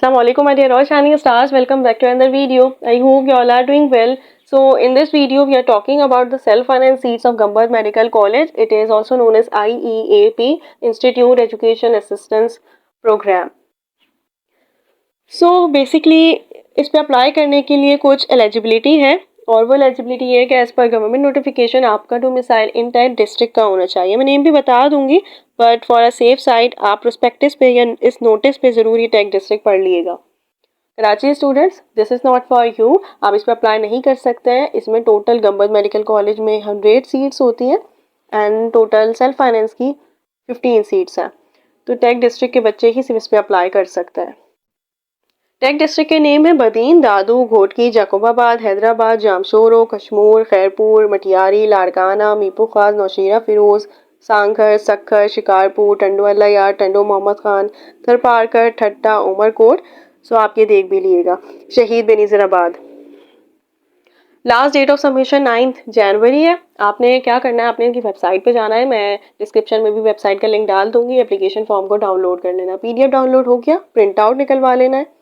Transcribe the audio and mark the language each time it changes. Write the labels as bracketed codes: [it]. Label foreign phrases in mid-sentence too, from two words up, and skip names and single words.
[en] Assalamualaikum my dear all shining stars, welcome back to another video. I hope you all are doing well. So in this video we are talking about the self-finance seats of Gambhad Medical College. It is also known as IEAP, Institute Education Assistance Program. So basically [hi] इस पे अप्लाई करने के लिए कुछ एलिजिबिलिटी है और वो एलिजिबिलिटी ये है कि [en] as per government notification [hi] आपका [en] domicile in that district [hi] का होना चाहिए. मैं नेम भी बता दूंगी [en] but for a safe side [hi] आप प्रोस्पेक्टस पे या इस नोटिस पे ज़रूर ये [en] tag district [hi] पढ़ लीजिएगा. कराची स्टूडेंट्स, [en] This is not for you. [hi] आप इस पर अप्लाई नहीं कर सकते हैं. इसमें टोटल गंबद मेडिकल कॉलेज में 100 सीट्स होती हैं [en] and total self finance [hi] की 15 सीट्स हैं. तो [en] tag district [hi] के बच्चे ही सिर्फ इस पर अप्लाई कर सकते हैं. [en] tag district [hi] के नेम है बदीन, दादू, घोटकी, जाकोबाबाद, हैदराबाद, जामशोरो, कश्मूर, खैरपुर, मटियारी, लाड़काना, मीपू खास, नौशीरा फिरोज, सांखर, सखर, शिकारपुर, टंडोवाला यार, टंडो मोहम्मद खान, थरपारकर, ठट्टा, उमरकोट. सो आप ये देख भी लिएगा. शहीद बेनीजराबाद. [en] last date of submission [hi] 9 जनवरी है. आपने क्या करना है, आपने इनकी वेबसाइट पे जाना है. मैं डिस्क्रिप्शन में भी वेबसाइट का लिंक डाल दूंगी. [en] application form [hi] को डाउनलोड कर लेना. [en] PDF download [hi] हो गया, [en] print out [hi] निकलवा लेना है.